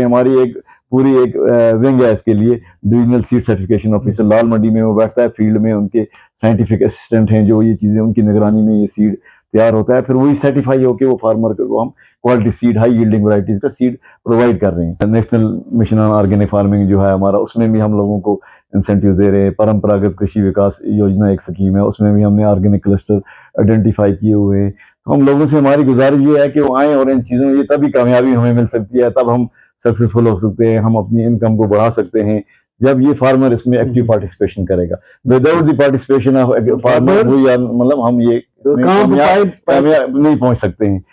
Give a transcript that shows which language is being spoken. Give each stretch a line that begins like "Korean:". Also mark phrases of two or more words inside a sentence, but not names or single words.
Urdu: ہماری ایک پوری ایک ونگ ہے اس کے لیے،
English: divisional seed certification officer
Urdu: لال منڈی میں وہ بیٹھتا ہے. فیلڈ میں ان کے
English: scientific assistant
Urdu: ہیں جو یہ چیزیں ان کی نگرانی میں یہ سیڈ تیار ہوتا ہے. پھر وہی سرٹیفائی ہو کے وہ فارمر کو ہم
English: quality seed, high yielding varieties
Urdu: کا
English: seed provide
Urdu: کر رہے ہیں. نیشنل مشن آن آرگینک فارمنگ جو ہے ہمارا، اس میں بھی ہم لوگوں کو انسینٹیو دے رہے ہیں. پرمپراگت کرشی وکاس یوجنا ایک سکیم ہے، اس میں بھی ہم نے
English: organic cluster identify
Urdu: کیے ہوئے ہیں. تو ہم لوگوں سے ہماری گزارش یہ ہے کہ وہ آئیں اور ان چیزوں میں، یہ تبھی کامیابی ہمیں مل سکتی ہے، تب ہم سکسیزفل ہو سکتے ہیں، ہم اپنی انکم کو بڑھا سکتے ہیں جب یہ فارمر اس میں
English: active participation
Urdu: کرے گا.
English: without the participation of farmer
Urdu: مطلب ہم یہ کامیاب نہیں پہنچ سکتے ہیں.